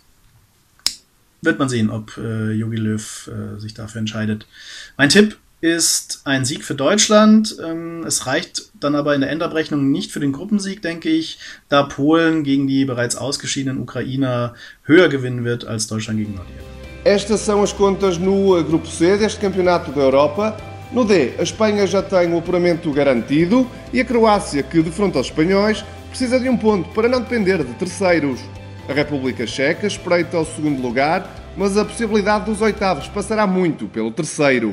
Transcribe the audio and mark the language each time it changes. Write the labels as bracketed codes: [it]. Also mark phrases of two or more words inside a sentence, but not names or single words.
[de] Wird man sehen, ob Jogi Löw sich dafür entscheidet. Mein Tipp ist ein Sieg für Deutschland. Es reicht dann aber in der Endabrechnung nicht für den Gruppensieg, denke ich, da Polen gegen die bereits ausgeschiedenen Ukrainer höher gewinnen wird als Deutschland gegen Nordirland. [pt] Estas são as contas no Grupo C deste Campeonato da Europa. No D, a Espanha já tem o apuramento garantido e a Croácia, que defronta os espanhóis, precisa de um ponto para não depender de terceiros. A República Checa espreita o segundo lugar, mas a possibilidade dos oitavos passará muito pelo terceiro.